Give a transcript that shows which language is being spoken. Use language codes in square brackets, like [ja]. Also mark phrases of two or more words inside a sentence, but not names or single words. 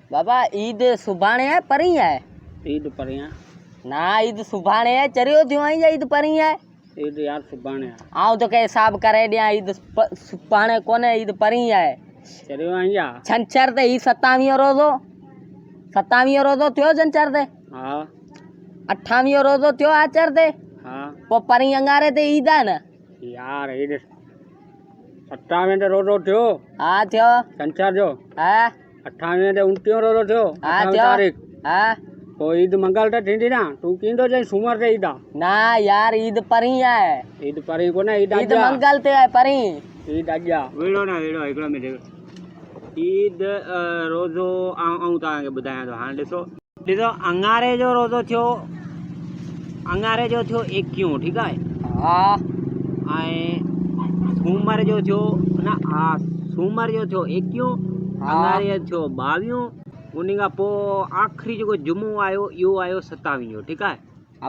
[sd] बाबा ईद सुभाणे है परी है। ईद परियां ना ईद सुभाणे है चरियो थियो आई ईद परी है। ईद यार सुभाणे है। आऊं तो के हिसाब करे दिया ईद सुभाणे कोने ईद परी है। चरियो आई जा छंछर ते ई 27 रोज़ो 27 रोज़ो थियो छंछर ते। हां 28 रोज़ो थियो आचर ते। हां पो परी अंगारे ते ईद है न यार ईद 27 रोज़ो थियो। हां थियो छंछर जो हां 28 ते 29 रोज़ो थियो। हां 28 थियो तारीख हां तो ईद मंगल ते थींदी ना तू कींदो जे सूमर ते ईद ना यार ईद परी है। ईद परी कोने ईद ईद मंगल ते है परी। ईद आजा वेड़ो ना वेड़ो हिकड़ो मिनट ईद रोज़ो आऊं तव्हांखे ॿुधायां थो। हाणे ॾिसो अंगारे जो रोज़ो थियो। अंगारे जो थियो 21 ठीकु आहे। हाँ ऐं सूमर जो थियो न हा सूमर जो थियो 21 अंगारे जो थियो 22 उन खां पोइ आख़िरी जेको जुमो आयो इहो आयो 27 ठीकु आहे।